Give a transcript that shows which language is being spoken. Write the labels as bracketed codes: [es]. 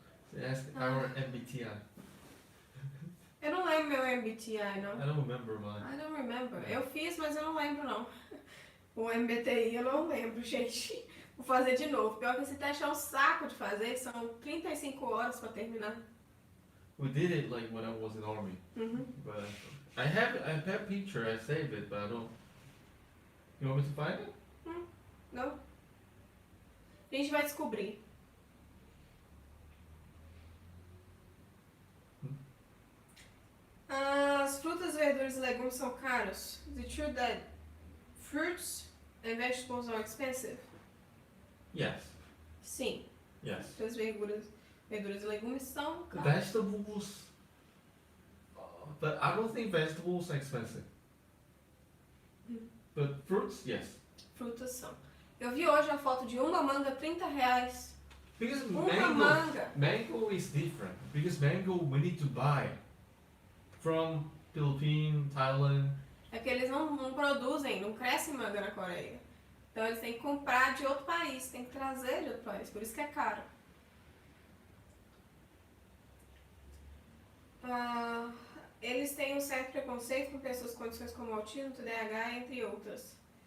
[en] So ask our MBTI. [pt] Eu não lembro meu MBTI, não. [en] I don't remember mine. I don't remember. [pt] Eu fiz, mas eu não lembro, não. O MBTI eu não lembro, gente. Vou fazer de novo. Pior que esse teste é um saco de fazer. São 35 horas pra terminar. [en] We did it like when I was in army. But I have a picture. I saved it, but I don't. You want me to find it? [pt] Não? A gente vai descobrir. As frutas, verduras e legumes são caros. [en] Is it true that fruits and vegetables are expensive? Yes. [pt] Sim. [en] Yes. [pt] As verduras e legumes são caros. [en] Vegetables. But I don't think vegetables are expensive. But fruits, yes. [pt] Frutas são. Eu vi hoje a foto de uma manga, R$30. [en] Because [pt] Uma manga. [en] mango is different. Because mango we need to buy from Philippines, Thailand. [pt] É que eles não produzem, não crescem manga na Coreia. Então eles têm que comprar de outro país, têm que trazer de outro país, por isso que é caro. Eles têm um certo preconceito com pessoas com condições como autismo, TDAH, entre outras.